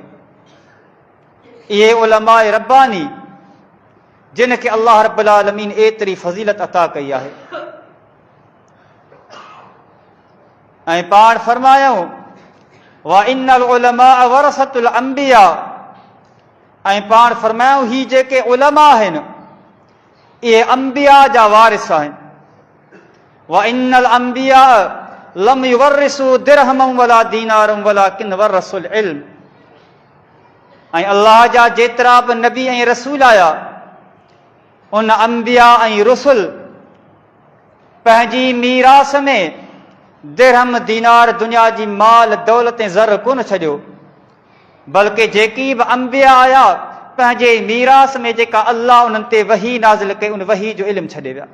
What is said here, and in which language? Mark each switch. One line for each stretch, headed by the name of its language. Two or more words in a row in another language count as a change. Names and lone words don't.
Sindhi: इहे उलमाए रब्बानी जिन खे
Arabic: الله رب العالمين
Sindhi: एतिरी फ़ज़ीलत अता कई आहे। ऐं पाण फरमायूं
Arabic: وإن العلماء ورثة الأنبياء,
Sindhi: ऐं पाण फरमायूं ही जेके उलमा आहिनि, इहे अंबिया जा वारिस आहिनि।
Arabic: وإن الأنبياء لم يورثوا درهما ولا دينارا ولكن ورثوا العلم.
Sindhi: ऐं अल्लाह जा जेतिरा बि नबी ऐं रसूल आया, उन अंबिया ऐं रसूल पंहिंजी मीरास में दिरहम दीनार दुनिया जी माल दौलत ऐं ज़र कोन छॾियो, बल्कि जेकी बि अंबिया आया पंहिंजे मीरास में जेका अल्लाह उन्हनि ते वही नाज़िल कई उन वही जो इल्मु छॾे विया।